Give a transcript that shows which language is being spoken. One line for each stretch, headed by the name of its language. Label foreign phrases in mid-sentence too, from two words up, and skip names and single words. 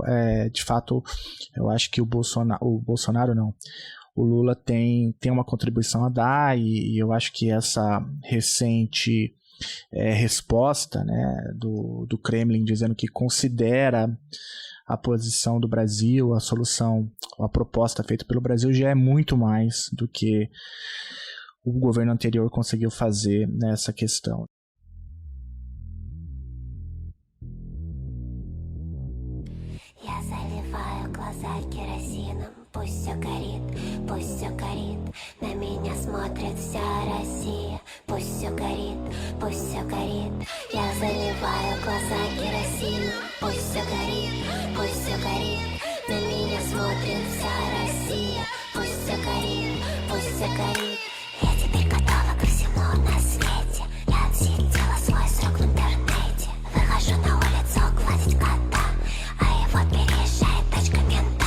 Portuguese: De fato, eu acho que o Lula tem uma contribuição a dar, e eu acho que essa recente resposta, né, do Kremlin dizendo que considera a posição do Brasil, a solução, a proposta feita pelo Brasil, já é muito mais do que o governo anterior conseguiu fazer nessa questão.
Russian: Я заливаю глаза керосином, пусть все горит, на меня смотрит вся Россия, пусть все горит, я заливаю глаза керосином, пусть все горит, на меня смотрит вся Россия, пусть все горит, я теперь готова ко всему на свете, я отсидела свой срок в интернете, выхожу на улицу гладить кота, а его переезжает тачка мента.